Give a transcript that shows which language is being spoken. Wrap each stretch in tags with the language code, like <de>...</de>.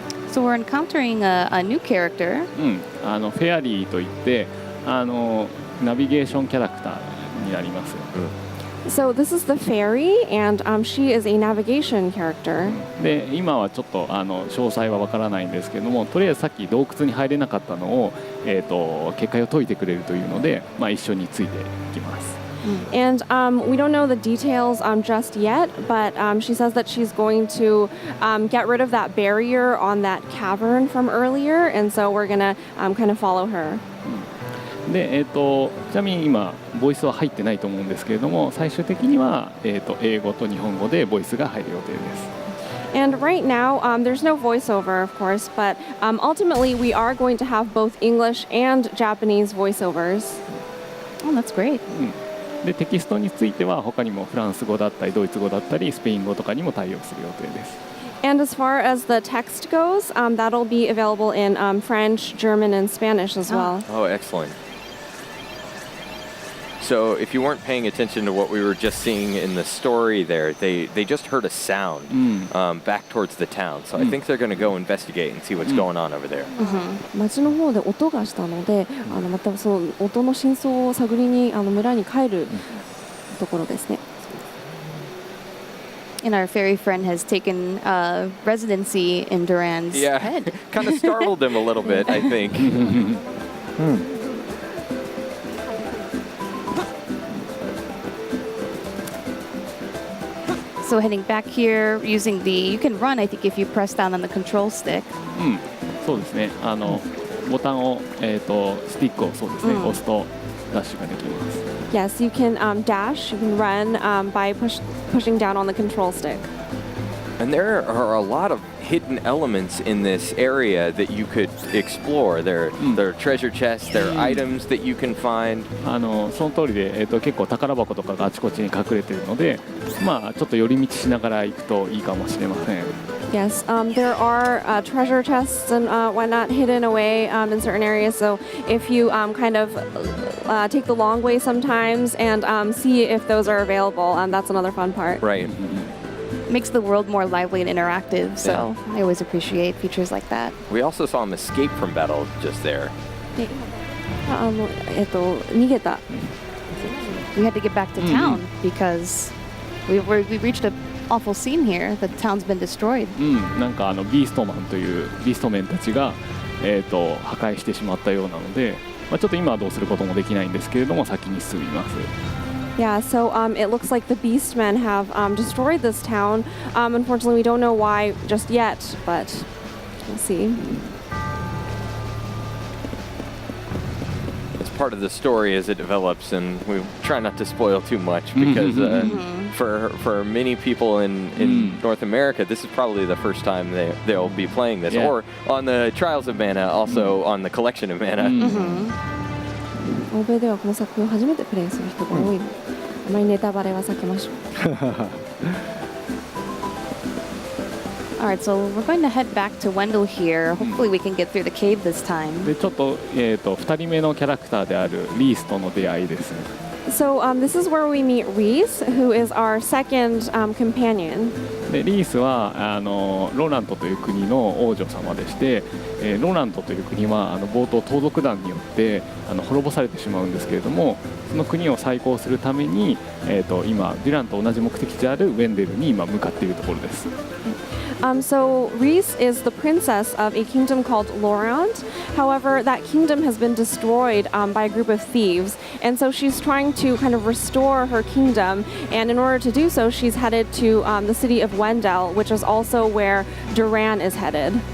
<en>So we're encountering a new character.</en> <ja>フェアリーといってナビゲーションキャラクターになります。</ja> <en>So this is the fairy, and she is a navigation character.</en> <ja>で今はちょっと詳細はわからないんですけども、とりあえずさっき洞窟に入れなかったのを、結界を解いてくれるというので、一緒についていきます。</ja> <en>And we don't know the details just yet, but she says that she's going to get rid of that barrier on that cavern from earlier, and so we're gonna kind of follow her.</en> <ja>でちなみに今ボイスは入ってないと思うんですけれども、最終的には、英語と日本語でボイスが入る予定です。</ja> <en>And right now, there's no voiceover, of course, but ultimately we are going to have both English and Japanese voiceovers. Oh, that's great.</en> <ja>でテキストについては他にもフランス語だったりドイツ語だったりスペイン語とかにも対応する予定です。</ja> <en>And as far as the text goes, that'll be available in French, German, and Spanish as well. Oh, excellent. So if you weren't paying attention to what we were just seeing in the story there, they just heard a sound back towards the town. So I think they're going to go investigate and see what's going on over there.</en> <ja>街の方で音がしたので、またその音の真相を探りに村に帰るところですね。</ja> <en>And our fairy friend has taken residency in Duran's head. Kind of startled him a little bit, I think. So heading back here, using you can run, I think, if you press down on the control stick.</en> <ja>そうですね。ボタンをスティックをそうですね、押すとダッシュができます。</ja> <en>Yes, you can dash, you can run by pushing down on the control stick. And there are a lot of hidden elements in this area that you could explore. There are treasure chests, there are items that you can find.</en> <ja>その通りで、結構宝箱とかがあちこちに隠れているので、ちょっと寄り道しながら行くといいかもしれません。</ja> <en>Yes, there are treasure chests and whatnot hidden away in certain areas. So if you kind of take the long way sometimes and see if those are available, that's another fun part. Right. Makes the world more lively and interactive, so I always appreciate features like that. We also saw him escape from battle just there.</en> <ja>逃げた。</ja> <en>We had to get back to town because we reached an awful scene here. The town's been destroyed.</en> <ja>なんかビーストマンというビーストメンたちが、破壊してしまったようなので、ちょっと今はどうすることもできないんですけれども先に進みます。</ja> <en>Yeah, so it looks like the Beastmen have destroyed this town. Unfortunately, we don't know why just yet, but we'll see. It's part of the story as it develops, and we try not to spoil too much because for many people in North America, this is probably the first time they'll be playing this, or on the Trials of Mana, also on the Collection of Mana.</en> <ja>欧米ではこの作品を初めてプレイする人が多いので、あまりネタバレは避けましょう。</ja> <en>Alright, so we're going to head back to Wendell here. Hopefully we can get through the cave this time.</en> <ja>でちょっと2人目のキャラクターであるリースとの出会いです。</ja> <en>So this is where we meet Reese, who is our second companion.</en> <ja>でリースはロラントという国の王女様でして、ロラントという国は冒頭盗賊団によって滅ぼされてしまうんですけれども、その国を再興するために、今デュランと同じ目的地であるウェンデルに今向かっているところです。</ja> <en>So Reese is the princess of a kingdom called Lorant. However, that kingdom has been destroyed by a group of thieves, and so she's trying to kind of restore her kingdom. And in order to do so, she's headed to the city of Wendell, which is also where Duran is headed.</en>